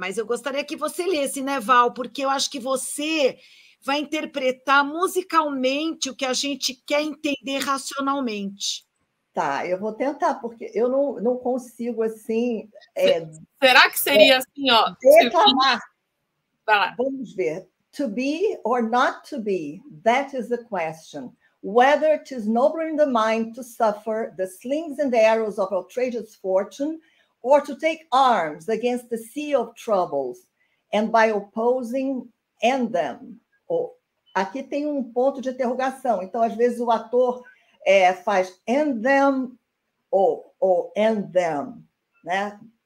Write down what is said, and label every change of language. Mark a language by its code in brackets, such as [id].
[pt] Mas eu gostaria que você lesse, né, Val? Porque eu acho que você vai interpretar musicalmente o que a gente quer entender racionalmente. Tá, eu vou tentar, porque eu não consigo, assim... Será que seria assim, ó? Declamar. Vamos ver. [en] To be or not to be, that is the question. Whether 'tis nobler in the mind to suffer the slings and arrows of outrageous fortune, or to take arms against the sea of troubles, and by opposing end them. [pt] Aqui tem um ponto de interrogação. Então, às vezes, o ator faz end them ou end them, né?